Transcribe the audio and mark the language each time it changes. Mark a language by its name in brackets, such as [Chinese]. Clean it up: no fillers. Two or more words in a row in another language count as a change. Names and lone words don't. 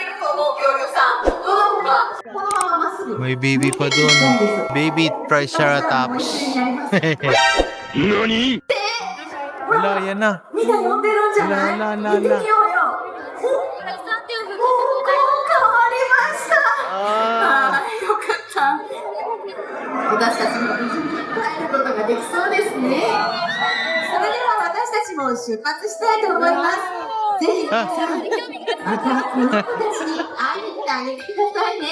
[Filipino] May baby pa doon. Baby Triceratops. Nani? Wala, yan na. Wala. Ah. [Japanese] 出発したいと思います。ぜひ皆さん、またこの子たちに会いに来てあげてくださいね。